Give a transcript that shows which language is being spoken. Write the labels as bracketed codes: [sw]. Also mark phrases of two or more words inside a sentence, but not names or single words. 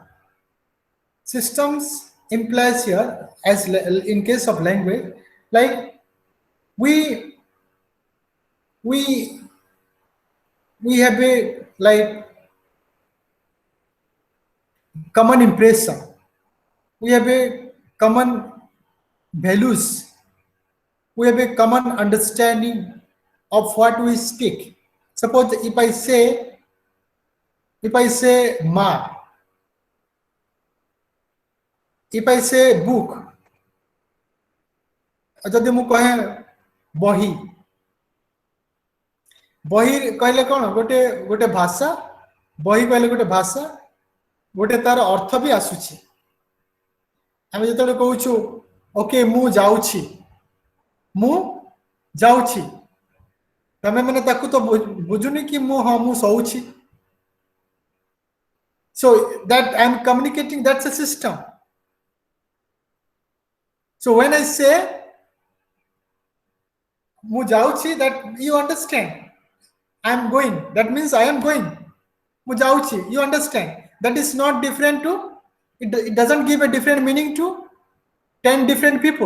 [en] Systems implies here, as in case of language, like we we we have a like common impression, we have a common values, we have a common understanding of what we speak. Suppose if I say ma, if I say book, [or] ଯଦି ମୁଁ କହେ ବହି, ବହି କହିଲେ କ'ଣ ଗୋଟେ ଗୋଟେ ଭାଷା, ବହି କହିଲେ ଗୋଟେ ଭାଷା, ଗୋଟେ ତାର ଅର୍ଥ ବି ଆସୁଛି। ଆମେ ଯେତେବେଳେ କହୁଛୁ ଓକେ ମୁଁ ଯାଉଛି, ମୁଁ ଯାଉଛି, ତମେ ମାନେ ତାକୁ ତ ବୁଝୁନି କି ମୁଁ ହଁ ମୁଁ ଶୋଉଛି। [en] So that I'm communicating, that's a system. So when I say [or] ମୁଁ ଯାଉଛି, [en] that you understand, I am going, that means I am going. [or] ମୁଁ ଯାଉଛି, [en] you understand, that is not different to, it doesn't give a different meaning to 10 different people.